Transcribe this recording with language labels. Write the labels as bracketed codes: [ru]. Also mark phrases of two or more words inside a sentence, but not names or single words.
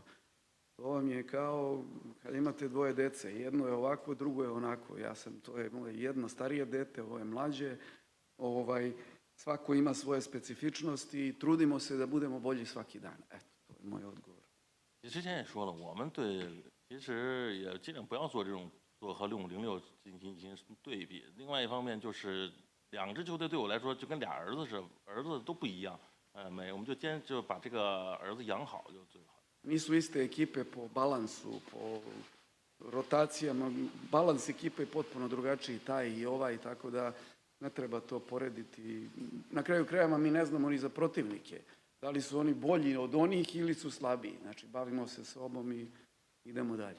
[sr] To vam je kao kad imate dvoje dece, jedno je ovako, drugo je onako. To je moje jedno starije dete, ovo je mlađe. Svako ima svoje specifičnosti i trudimo se da budemo bolji svaki dan. Eto, to je moj odgovor. [zh] 之前也说了，我们队其实也尽量不要做这种和06进行对比。另外一方面就是2支球队对我来说就跟俩儿子似的，儿子都不一样。我们就把这个儿子养好就最好。 [sr] Nisu iste ekipe po balansu, po rotacijama. Balans ekipe je potpuno drugačiji, taj i ovaj, tako da ne treba to porediti. Na kraju krajeva mi ne znamo ni za protivnike. Da li su oni bolji od onih ili su slabiji. Znači, bavimo se sobom i idemo dalje.